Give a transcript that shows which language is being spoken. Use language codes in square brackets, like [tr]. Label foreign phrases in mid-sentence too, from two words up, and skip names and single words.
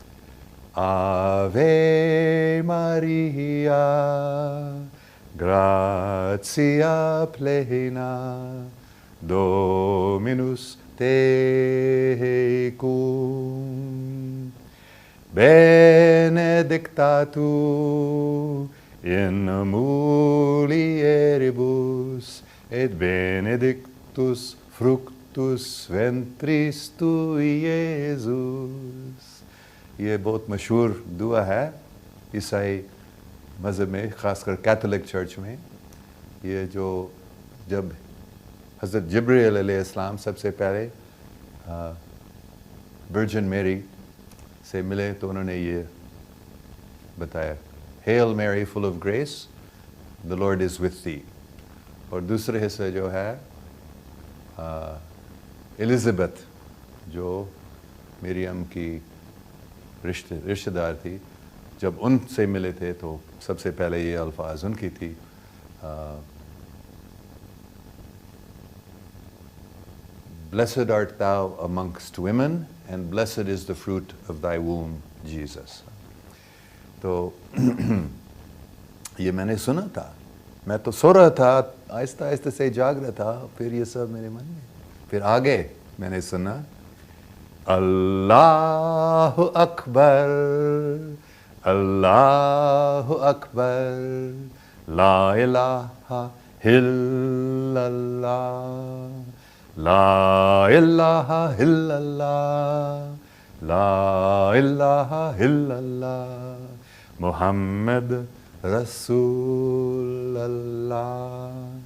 [la] Ave Maria gratia plena Dominus tecum benedicta in mulieribus et benedictus fructus ventris tui, Iesus. [ur] یہ بہت مشہور دعا ہے عیسائی مذہب میں، خاص کر [en] Catholic Church [ur] میں. یہ جو جب حضرت جبرائیل [ar] علیہ السلام [ur] سب سے پہلے ورجن میری سے ملے تو انہوں نے یہ بتایا، [en] Hail Mary full of grace, the Lord is with thee. [ur] اور دوسرے حصے جو ہے الزبتھ، جو مریم کی رشتہ دار تھی، جب ان سے ملے تھے تو سب سے پہلے یہ الفاظ ان کی تھی، [en] Blessed art thou amongst women, and blessed is the fruit of thy womb, Jesus. [ur] تو یہ میں نے سنا تھا. میں تو سو رہا تھا، آہستہ آہستہ سے جاگ رہا تھا، پھر یہ سب میرے من میں، پھر آگے میں نے سنا [ar] اللہ اکبر، اللہ اکبر، لا الہ الا اللہ، لا الہ الا اللہ، لا الہ الا اللہ، محمد رسول اللہ۔